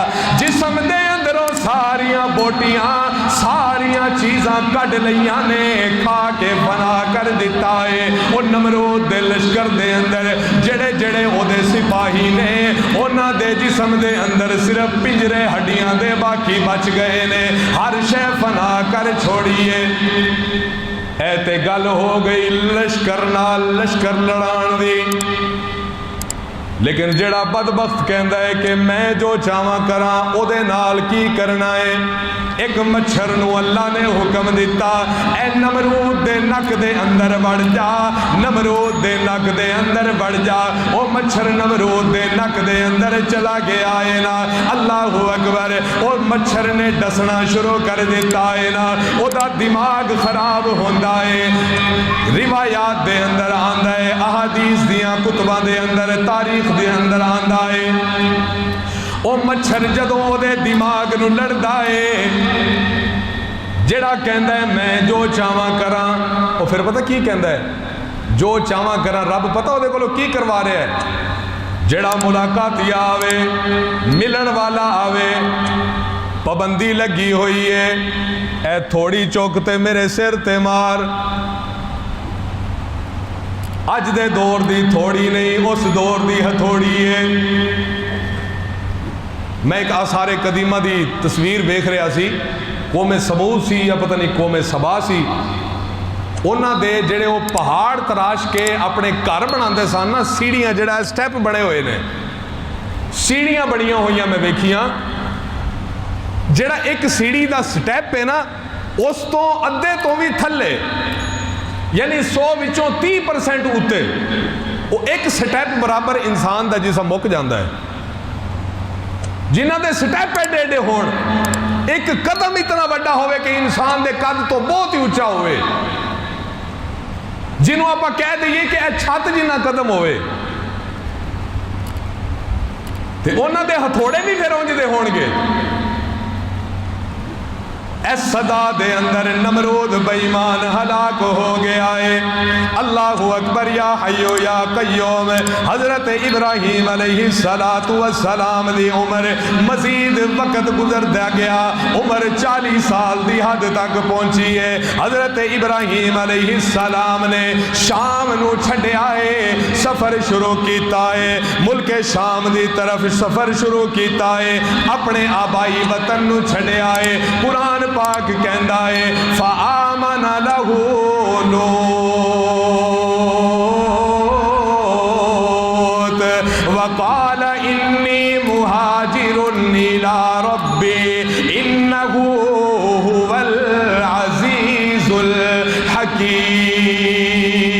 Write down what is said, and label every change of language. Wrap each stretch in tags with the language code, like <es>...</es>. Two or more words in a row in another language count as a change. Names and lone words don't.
<pa>جسم دے اندروں ساریاں بوٹیاں ساریاں چیزاں کڈ لیاں نے, کھا کے فنا کر دیتا ہے. وہ نمرود دے لشکر دے اندر جڑے جڑے او دے سپاہی نے, انہاں دے جسم دے اندر صرف پنجرے ہڈیاں دے باقی بچ گئے نے, ہر شے فنا کر چھوڑیے. اے تے گل ہو گئی لشکر نال لشکر لڑان دی. لیکن جڑا بدبخت کہندا ہے کہ میں جو چاہواں کراں او دے نال کی کرنا ہے, ایک مچھر نو اللہ نے حکم دیتا, اے نمرود دے نک دے اندر بڑھ جا, نمرود دے نک دے اندر بڑھ جا. او مچھر نمرود دے نک دے اندر چلا گیا ہے نا,</pa> <ar>اللہ اکبر.</ar> <pa>او مچھر نے ڈسنا شروع کر دیتا ہے نا, او دا دماغ خراب ہوندا ہے. روایات دے اندر آندا ہے, احادیث دیاں کتباں دے اندر, تاریخ دے اندر آندا ہے, او مچھر جدوں او دے دماغ نو لڑدا ہے, جڑا کہندا ہے میں جو چاہواں کراں, او پھر پتہ کی کہندا ہے, جو چاہواں کراں, رب پتہ او دے کولوں کی کروا رہا ہے. جڑا ملاقات آوے, ملن والا آوے, پابندی لگی ہوئی ہے, اے تھوڑی چوک تے میرے سر تے مار. اج دے دور دی تھوڑی نہیں, اس دور دی ہتھوڑی ہے. میں ایک آثار قدیمہ دی تصویر دیکھ رہا سی, قوم سمود سی یا پتہ نہیں قوم سبا سی, انہاں دے جڑے وہ پہاڑ تراش کے اپنے گھر بناندے سن نا, سیڑھیاں جڑا سٹیپ بنے ہوئے نے, سیڑھیاں بڑیاں ہوئیاں میں ویکھیاں, جڑا ایک سیڑھی دا سٹیپ ہے نا اس تو ادھے تو بھی تھلے, یعنی 100 وچوں 30% اتے, وہ ایک سٹیپ برابر انسان دا جسم مک جاندا ہے. جنہ دے سٹیپ ایڈے ایڈے ہون, ایک قدم اتنا بڑا ہوئے کہ انسان دے قد تو بہت ہی اونچا ہوئے, جنہوں آپ کہہ دئیے کہ اے چھت جنہ قدم ہوئے, تے انہاں دے ہتھوڑے بھی پھر اونج دے ہون گے. اس صدا دے اندر نمرود بے ایمان ہلاک ہو گیا ہے.</pa> <ar>اللہ اکبر, یا حیو یا قیوم.</ar> <pa>حضرت ابراہیم</pa> <ar>علیہ السلام</ar> <pa>دی عمر مزید وقت گزرتا گیا, عمر 40 سال دی حد تک پہنچی ہے. حضرت ابراہیم</pa> <ar>علیہ السلام</ar> <pa>نے شام نو چھڈیا ہے, سفر شروع کیتا ہے, ملک شام دی طرف سفر شروع کیتا ہے, اپنے آبائی وطن نو چھڈیا ہے. قرآن پاک کہندا ہے</pa> <ar>فآمن لہ لوط وقال انی مہاجر الی ربی انہ هو العزیز الحکیم.</ar>